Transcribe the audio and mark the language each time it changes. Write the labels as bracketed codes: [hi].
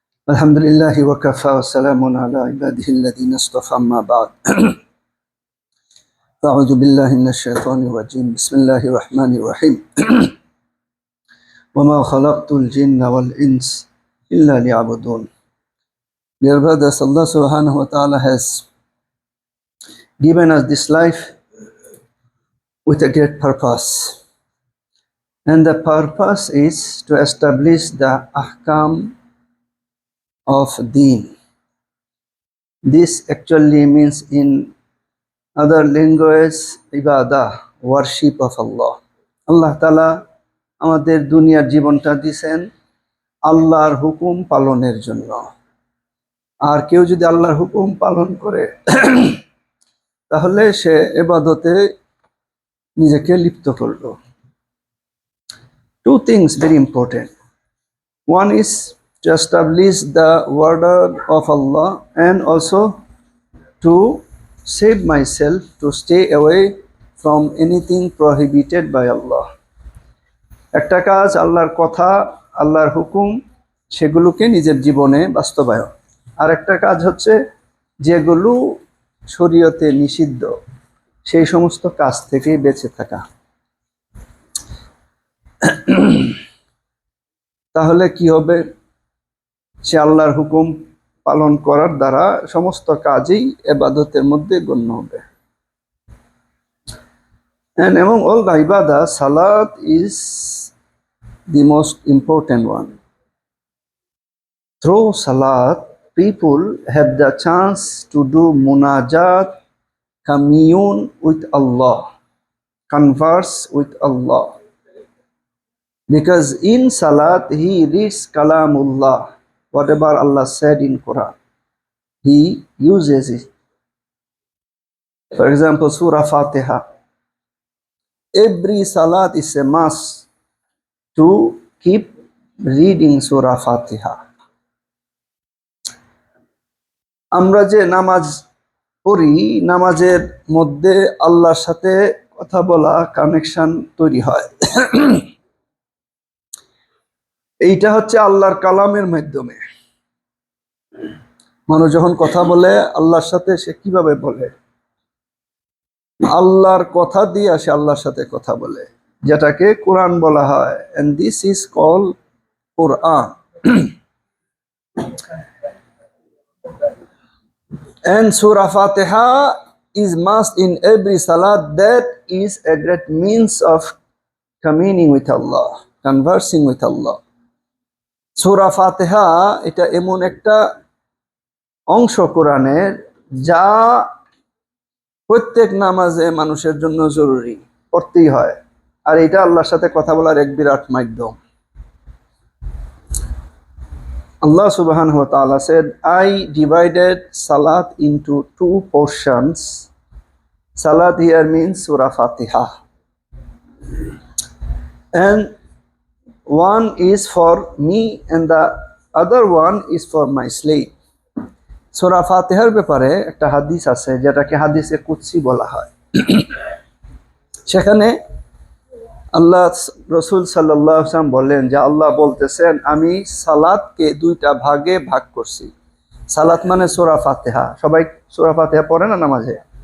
[ar] الحمد لله وكفى وسلام على عباده الذين اصطفى. أما بعد، أعوذ بالله من الشيطان الرجيم. بسم الله الرحمن الرحيم. وما خلقت الجن والإنس إلا ليعبدون. [en] Dear brothers, Allah subhanahu wa ta'ala has given us this life with a great purpose. And the purpose is to establish the ahkam of deen. This actually means in other language, ibadah, worship of Allah. [bn] আল্লাহ তাআলা আমাদের দুনিয়ার জীবনটা দিয়েছেন আল্লাহর হুকুম পালনের জন্য। আর কেউ যদি আল্লাহর হুকুম পালন করে তাহলে সে ইবাদতে নিজেকে লিপ্ত করলো। [en] Two things very important. One is to establish the word of Allah and also to save myself, to stay away from anything prohibited by Allah. [bn] একটা কাজ আল্লাহর কথা, আল্লাহর হুকুম, সেগুলোকে নিজের জীবনে বাস্তবায়ন। আর একটা কাজ হচ্ছে যেগুলো শরীয়তে নিষিদ্ধ সেই সমস্ত কাজ থেকে বেঁচে থাকা। তাহলে কি হবে? সে আল্লাহর হুকুম পালন করার দ্বারা সমস্ত কাজই ইবাদতের মধ্যে গণ্য হবে। [en] And among all the ibadah, salat is the most important one. Through salat, people have the chance to do munajat, commune with Allah, converse with Allah. Because in salat, he reads kalamullah, whatever Allah said in Quran, he uses it. For example, Surah Fatiha. Every salat is a must to keep reading Surah Fatiha. [bn] আমরা যে নামাজ পড়ি, নামাজের মধ্যে আল্লাহর সাথে কথা বলা, কানেকশন তৈরি হয়। এইটা হচ্ছে আল্লাহর কালামের মাধ্যমে। মানুষ যখন কথা বলে আল্লাহর সাথে, সে কিভাবে বলে? আল্লাহর কথা দিয়ে সে আল্লাহর সাথে কথা বলে, যেটাকে কোরআন বলা হয়। [en] and this is called Quran. And Surah Fatiha is must in every salat. That is a great means of communing with Allah, conversing with Allah. [bn] Surah Fatiha এটা এমন একটা অংশ কোরআনের যা প্রত্যেক নামাজে মানুষের জন্য জরুরি, পড়তেই হয়। আর এটা আল্লাহর সাথে কথা বলার এক বিরাট মাধ্যম। [en] Allah subhanahu wa ta'ala said, I divided salat into two portions. Salat here means Surah Fatiha. And one is for me and the other one is for my slave. [bn] Surah Fatiha ব্যাপারে একটা হাদিস আছে যেটাকে হাদিসে কুদসি বলা হয়। সেখানে আল্লাহ রসুল সাল্লাল্লাহু আলাইহি ওয়াসাল্লাম বলেন যে আল্লাহ বলতেছেন, আমি সালাতকে দুইটা ভাগে ভাগ করছি। সালাত মানে সূরা ফাতিহা। সবাই সূরা ফাতিহা পড়ে না নামাজে?